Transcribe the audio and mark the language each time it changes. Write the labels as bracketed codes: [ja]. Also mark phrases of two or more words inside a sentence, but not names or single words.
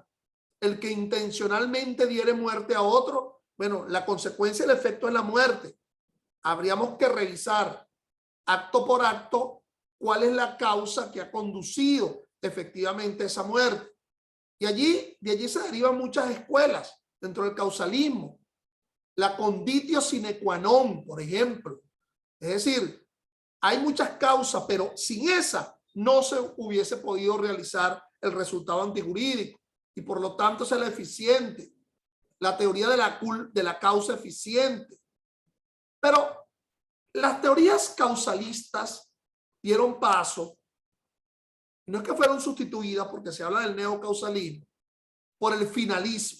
[es] El que intencionalmente diere muerte a otro, bueno, la consecuencia del efecto es la muerte. Habríamos que revisar acto por acto cuál es la causa que ha conducido efectivamente a esa muerte. Y de allí se derivan muchas escuelas dentro del causalismo. [la] La conditio sine qua non, [es] por ejemplo. Es decir, hay muchas causas, pero sin esa no se hubiese podido realizar el resultado antijurídico y por lo tanto es la eficiente. La teoría de la causa eficiente. Pero las teorías causalistas dieron paso, no es que fueron sustituidas porque se habla del neocausalismo, por el finalismo.